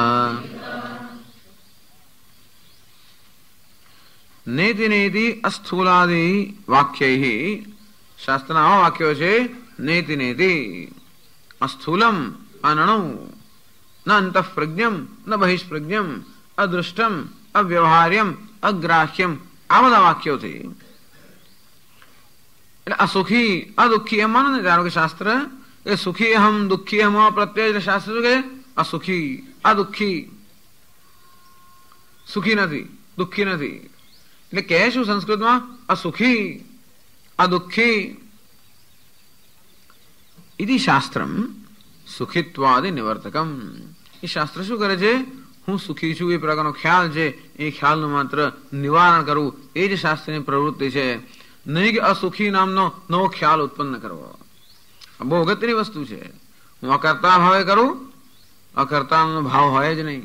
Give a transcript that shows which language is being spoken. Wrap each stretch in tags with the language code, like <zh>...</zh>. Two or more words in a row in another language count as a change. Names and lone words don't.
<sa>नेति नेति अस्थूलादि वाक्यैः शास्त्रनामा वाक्यो છે नेति नेति अस्थूलम अनणु न अंतःप्रज्ञम न बहिष्प्रज्ञम अदृष्टम अव्यवहार्यम अग्राह्यम</sa> <gu>આ બધા વાક્યો છે. એટલે અસુખી અદુઃખી એમ માનો ને ધારો કે શાસ્ત્ર એ સુખી અહમ દુઃખી અહમ પ્રત્યય એટલે શાસ્ત્ર શું કહે અસુખી અદુઃખી સુખી નથી દુઃખી નથી એટલે કહે શું સંસ્કૃતમાં અસુખી અદુઃખી</gu> <sa>इति शास्त्रम सुखित्वादि निवर्तकम.</sa> <gu>એ શાસ્ત્ર શું કરે છે હું સુખી છું એ પ્રકારનો ખ્યાલ છે એ ખ્યાલનું માત્ર નિવારણ કરવું એ જ શાસ્ત્રની પ્રવૃત્તિ છે, નહીં કે અસુખી નામનો નવો ખ્યાલ ઉત્પન્ન કરવો. બહુ અગત્યની વસ્તુ છે. હું અકર્તા ભાવે કરું, અકર્તાનો ભાવ હોય જ નહીં.</gu>